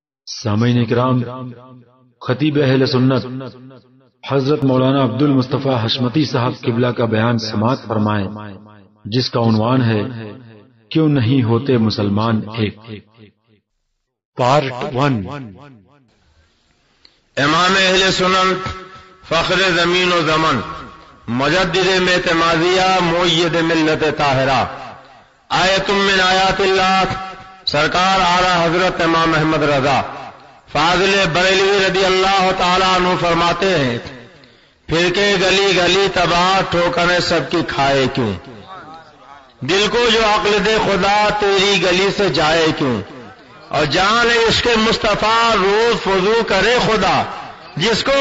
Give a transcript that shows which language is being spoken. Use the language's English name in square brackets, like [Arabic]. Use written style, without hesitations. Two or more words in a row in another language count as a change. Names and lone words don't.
[Urdu] سامعین کرام، خطیب اہل سنت حضرت مولانا عبد المصطفیٰ حشمتی صاحب قبلہ کا بیان سماعت فرمائیں، جس کا عنوان ہے کیوں نہیں ہوتے مسلمان ایک۔ پارٹ 1۔ امام اہل سنت، فخر زمین و زمن، مجدد اعتمادیہ، مؤید ملت طاہرہ، [Arabic] آیت من آیات اللہ، [Urdu] سرکار اعلیٰ حضرت امام احمد رضا فاضل بریلوی رضی اللہ تعالیٰ عنہ فرماتے ہیں، پھر کے گلی گلی تباہ ٹھوکریں سب کی کھائے کیوں، دل کو جو عقل دے خدا تیری گلی سے جائے کیوں، اور جان عشق مصطفیٰ روز فضو کرے خدا، جس کو